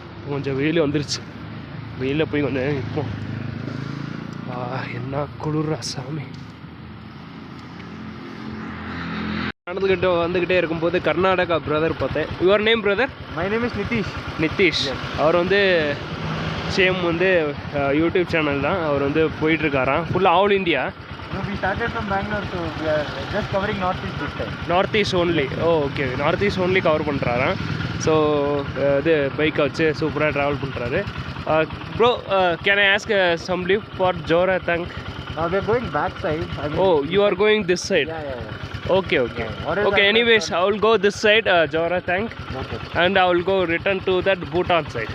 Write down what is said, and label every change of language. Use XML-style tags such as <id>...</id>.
<ta>கொஞ்சம் வெயில் வந்துருச்சு. வெயிலில் போய் கொஞ்சம் நிற்போம். என்ன குளிர்ரா சாமி. வந்துக்கிட்டே இருக்கும்போது கர்நாடகா பிரதர் பார்த்தேன்.</ta> <en>Your name brother? My name is Nitish.</en> <ta>அவர் வந்து சேம் வந்து யூடியூப் சேனல் தான். அவர் வந்து போயிட்டுருக்காராம் ஃபுல்லாக all India.</ta> <en>We started from Bangalore, so we are just covering Northeast this time. Northeast only. Oh, okay. Northeast only</en> <ta>cover பண்ணுறாராம். So இது பைக்கை வச்சு சூப்பராக travel பண்ணுறாரு.</ta> <en>Bro, can I ask some leave for Jorathang? We are going back side. Oh, you are going this side? Yeah. Okay. Okay, anyways, I will go this side, Jorathang. Okay. And I will go return to that Bhutan side.</en>